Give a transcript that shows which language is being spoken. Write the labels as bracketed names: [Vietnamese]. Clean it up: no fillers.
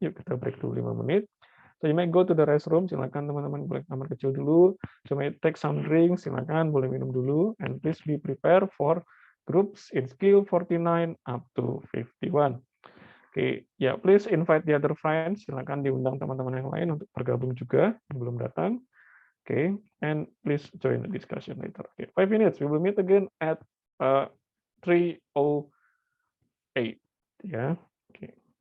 [Indonesian] Yuk kita break dulu 5 menit. [English] So you may go to the restroom, [Indonesian] silakan teman-teman boleh kamar kecil dulu. [English] So may take some drinks, [Indonesian] silakan boleh minum dulu. [English] And please be prepared for groups in skill 49 up to 51. Oke, ya please invite the other friends. [Indonesian] Silakan diundang teman-teman yang lain untuk bergabung juga yang belum datang. [English] Oke, and please join the discussion later. Oke, 5 minutes. We will meet again at 3:08 ya. Oke.